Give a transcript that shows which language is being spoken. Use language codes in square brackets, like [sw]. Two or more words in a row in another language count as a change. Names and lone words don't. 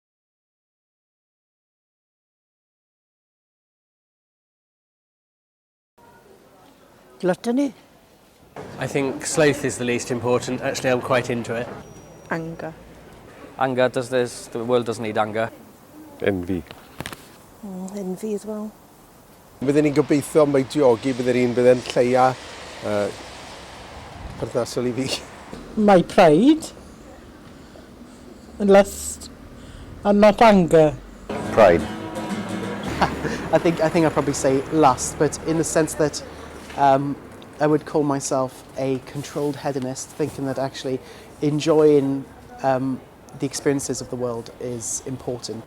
[en] Gluttony? I think sloth is the least important. Actually, I'm quite into it. Anger. Anger, the world doesn't need anger. Envy. Envy as well. [cy] Byddwn ni'n gobeithio mae diogi byddwn ni'n lleia perthnasol I fi. [en] My pride and lust and not anger. Pride. I think I'd probably say lust, but in the sense that I would call myself a controlled hedonist, thinking that actually enjoying the experiences of the world is important.